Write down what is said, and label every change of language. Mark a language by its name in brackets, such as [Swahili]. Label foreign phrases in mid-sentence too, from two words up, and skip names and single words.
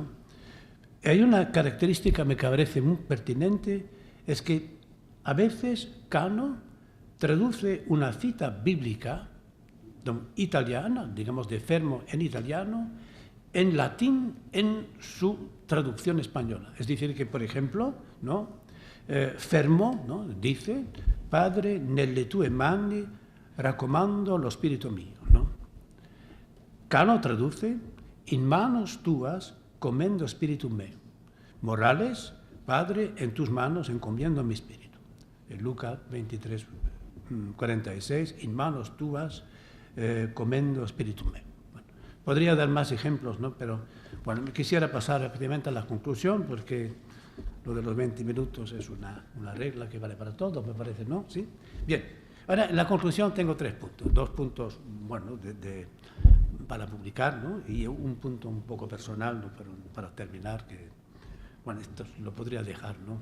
[Spanish] Hay una característica que me parece muy pertinente, es que a veces Cano traduce una cita bíblica italiana, digamos de Fermo en italiano, en latín en su traducción española. Es decir, que, por ejemplo, ¿no?, [Italian] Fermo, [Spanish] ¿no?, dice: [Italian] Padre, nelle tue mani raccomando lo spirito mio, ¿no? [Spanish] Cano traduce: [Latin] in manos tuas commendo spiritum meo. [Spanish] Morales: Padre, en tus manos encomiendo mi espíritu. En Lucas 23, 46, [Latin] in manos tuas commendo spiritum meo. [Spanish] Podría dar más ejemplos, ¿no?, pero quisiera pasar rápidamente a la conclusión, porque lo de los 20 minutos es una regla que vale para todos, me parece, ¿no? ¿Sí? Bien. Ahora, en la conclusión tengo 3 puntos. 2 puntos, para publicar, ¿no?, y un punto un poco personal, ¿no?, para terminar, que, esto lo podría dejar, ¿no?